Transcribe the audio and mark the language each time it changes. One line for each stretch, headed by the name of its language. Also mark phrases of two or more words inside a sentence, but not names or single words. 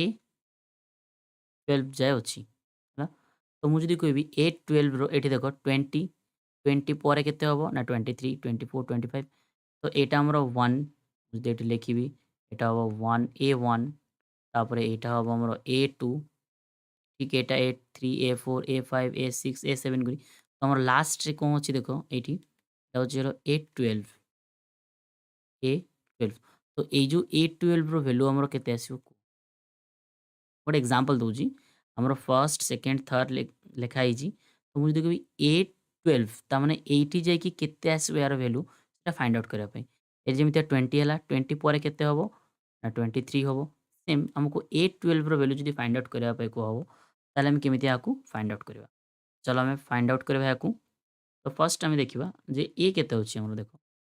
Odia: A12 ଯାଏ ଅଛି ହେଲା ତ ମୁଁ ଯଦି କହିବି A12ର ଏଠି ଦେଖ 20 20 ପରେ କେତେ ହେବ ନା 23 24 25 ତ ଏଇଟା ଆମର 1 ଯଦି ଏଠି ଲେଖିବି ଏଇଟା ହେବ 1 A1 ତାପରେ ଏଇଟା ହେବ ଆମର A2
Bangla: ঠিক এটা
Odia: A3 A4 A5 A6 A7 କରି ତ ଆମର ଲାଷ୍ଟରେ କ'ଣ ଅଛି ଦେଖ ଏଇଠି ଏଇଟା ହେଉଛି A12 A12 ତ ଏଇ ଯେଉଁ A12ର ଭ୍ୟାଲୁ ଆମର କେତେ ଆସିବ ଗୋଟେ ଏକ୍ଜାମ୍ପଲ୍ ଦେଉଛି ଆମର
English: first second third
Odia: ଲେଖା ହେଇଛି ତ ମୁଁ ଯଦି କହିବି A12 ତାମାନେ ଏଇଠି ଯାଇକି କେତେ ଆସିବ ଏହାର ଭ୍ୟାଲୁ ସେଟା
English: find out
Odia: କରିବା ପାଇଁ ଏଠି ଯେମିତିଆ 20 ହେଲା 20 ପରେ କେତେ ହେବ ନା 23 ହେବ ସେମ୍ ଆମକୁ A12ର ଭ୍ୟାଲୁ ଯଦି
English: find out
Odia: କରିବା ପାଇଁ କୁହାହେବ ତାହେଲେ ଆମେ କେମିତି ଏହାକୁ
English: find out
Odia: କରିବା ଚାଲ ଆମେ
English: find out
Odia: କରିବା ଏହାକୁ ତ ଫର୍ଷ୍ଟ ଆମେ ଦେଖିବା ଯେ ଏ କେତେ ଅଛି ଆମର ଦେଖ